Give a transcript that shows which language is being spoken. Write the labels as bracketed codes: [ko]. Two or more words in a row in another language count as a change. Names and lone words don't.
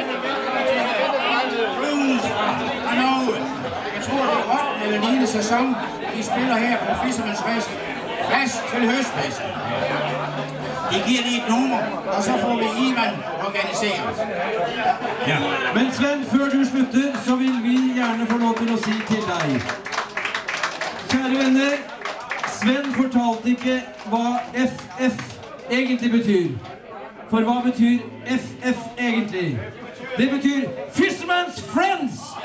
[da] Prunes fra Norge. Jeg tror det er 8. eller 9. sæson. De spiller her på Fischermanns Rest. Fast til høstfesten. De giver lige et nummer, og så får vi Ivan organiseret. Ja. [no] Men Sven, før du slutter, så vil vi gjerne få lov til å si til deg. Kjære venner, Sven fortalte ikke hva FF egentlig betyr. For hva betyr FF egentlig? Det betyr Fisherman's Friends!